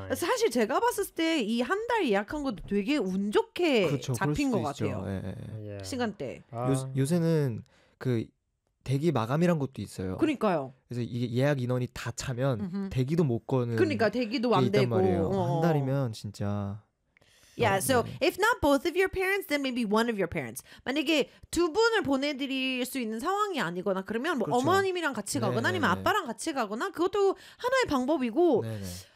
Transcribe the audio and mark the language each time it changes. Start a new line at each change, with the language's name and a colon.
Korean: 사실 제가 봤을 때 이 한 달 예약한 것도 되게 운 좋게 그렇죠, 잡힌 것 같아요. 예. 시간대. 요새는 그 대기 마감이란 것도 있어요. 그러니까요. 그래서 이게 예약 인원이 다 차면 음흠. 대기도 못 거는. 그러니까 대기도 안 있단 되고. 말이에요. 한 달이면 진짜.
English: Yeah, so if not both of your parents, then maybe one of your parents.
Korean: 만약에 두 분을 보내드릴 수 있는 상황이 아니거나 그러면 뭐 그렇죠. 어머님이랑 같이 가거나 네네. 아니면 아빠랑 같이 가거나 그것도 하나의 방법이고 네네.